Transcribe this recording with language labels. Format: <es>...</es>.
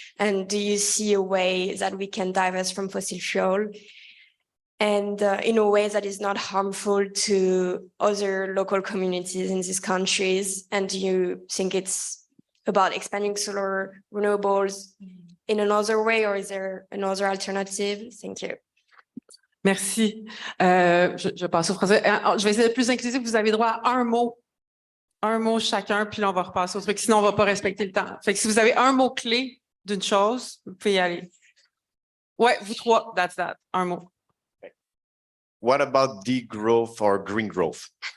<en>And do you see a way that we can divest from fossil fuel and in a way that is not harmful to other local communities in these countries? And do you think it's about expanding solar renewables in another way, or is there another alternative? Thank you.</en> <fr>Merci. Je passe au français. Je vais essayer d'être plus inclusif. Vous avez droit à un mot chacun, puis là, on va repasser au truc. Sinon, on ne va pas respecter le temps. Fait que si vous avez un mot clé d'une chose, vous pouvez y aller. Ouais, vous 3,</fr> <en>that's that.</en> <fr>Un mot.</fr> <en>What about degrowth or green growth?</en>